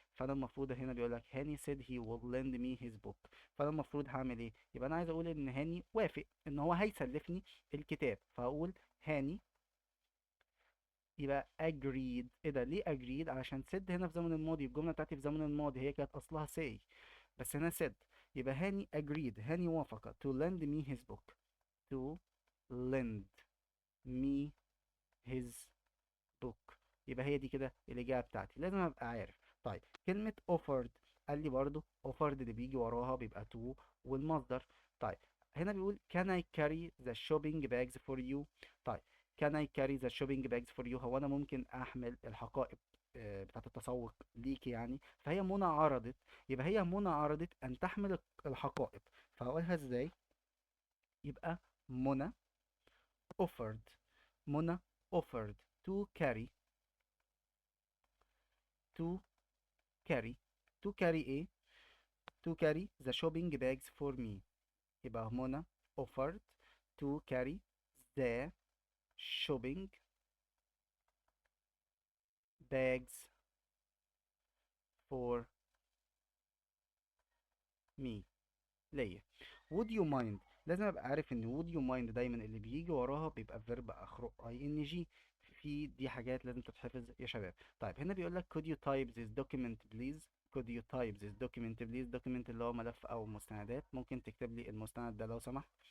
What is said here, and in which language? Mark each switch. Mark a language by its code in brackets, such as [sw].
[ar] فانا المفروض هنا بيقول لك هاني [en] said he will lend me his book، [ar] فانا المفروض هعمل ايه؟ يبقى انا عايز اقول ان هاني وافق ان هو هيسلفني الكتاب، فهقول هاني، يبقى agreed. ايه ده ليه agreed؟ علشان said هنا في زمن الماضي، الجملة بتاعتي في زمن الماضي هي كانت اصلها say، بس هنا said. يبقى هاني agreed، هاني وافق [en] to lend me his book، [ar] to lend me his book. يبقى هي دي كده الإجابة بتاعتي، لازم أبقى عارف. طيب كلمة offered، قال لي برضو offered اللي بيجي وراها بيبقى to والمصدر. طيب هنا بيقول [en] can I carry the shopping bags for you. [ar] طيب [en] can I carry the shopping bags for you، [ar] هو أنا ممكن أحمل الحقائب بتاعة التسوق ليك يعني. فهي منى عرضت، يبقى هي منى عرضت أن تحمل الحقائب، فهقولها إزاي؟ يبقى منى offered، منى offered to carry، to carry، to carry ايه؟ [en] to carry the shopping bags for me. يبقى Mona offered to carry the shopping bags for me، ليا. [ar] would you mind، لازم ابقى عارف ان would you mind دايما اللي بيجي وراها بيبقى فيرب اخره ing. في دي حاجات لازم تتحفظ يا شباب. طيب هنا بيقول لك [en] could you type this document please، [ar] could you type this document please، document اللي هو ملف او مستندات، ممكن تكتب لي المستند ده لو سمحت.